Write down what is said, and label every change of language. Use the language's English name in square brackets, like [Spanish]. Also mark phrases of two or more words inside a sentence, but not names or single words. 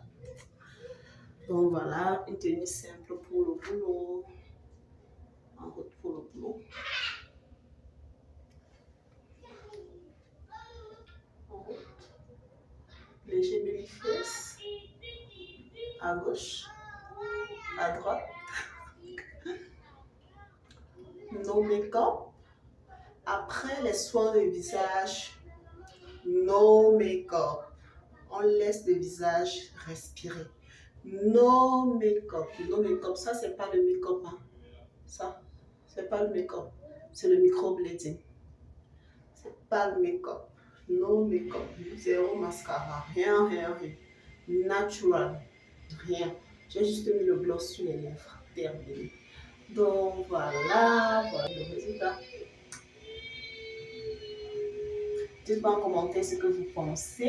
[French] Donc voilà, une tenue simple pour le boulot. En route pour le boulot. En route. Léger baby-face. À gauche. À droite. [English] No make-up. [French] Après les soins de visage, [English] no make-up. [French] On laisse le visage respirer. [English] No make-up. No make-up, [French] ça c'est pas le make-up. Hein. Ça, c'est pas le make-up. C'est le microblading. C'est pas le make-up. [English] No make-up. [French] Zéro mascara. Rien, rien, rien. Natural. Rien. J'ai juste mis le gloss sur les lèvres. Terminé. Donc voilà, voilà le résultat. Dites-moi en commentaire ce que vous pensez.